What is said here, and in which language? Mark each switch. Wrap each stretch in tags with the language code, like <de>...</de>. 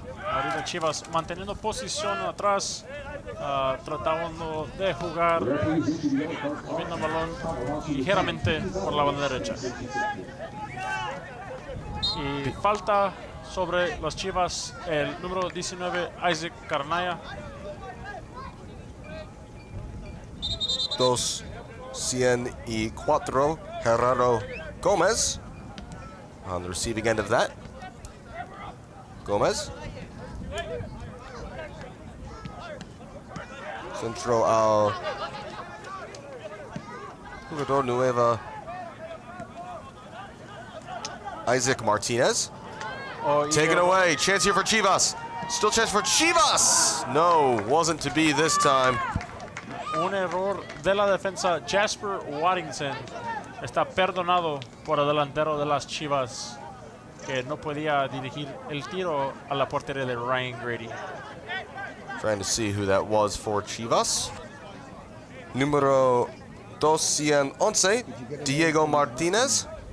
<es>Ahorita Chivas manteniendo posición atrás, tratando de jugar, moviendo el balón ligeramente por la banda derecha. Y falta sobre las Chivas el número 19, Isaac Carnaya.</es> <en>204, Gerardo Gomez on the receiving end of that. Gomez.</en> <es>Centro al jugador nueva, Isaac Martinez.</es> <en>Take it away. Chance here for Chivas. Still chance for Chivas. No, wasn't to be this time.</en> <es>Un error de la defensa. Jasper Waddington está perdonado por el delantero de las Chivas, que no podía dirigir el tiro a la portería de Ryan Grady.</es> <en>Trying to see who that was for Chivas. Número 211, Diego Martinez.</en>